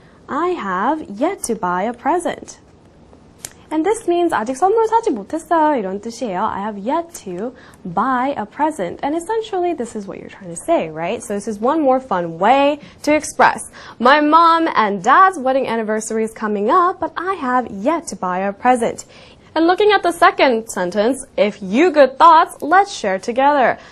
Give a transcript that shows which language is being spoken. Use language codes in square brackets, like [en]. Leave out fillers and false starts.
[en] I have yet to buy a present. And this means [ko] 아직 선물 사지 못했어요. 이런 뜻이에요. [en] I have yet to buy a present. And essentially, this is what you're trying to say, right? So this is one more fun way to express. My mom and dad's wedding anniversary is coming up, but I have yet to buy a present. And looking at the second sentence, if you good thoughts, let's share together.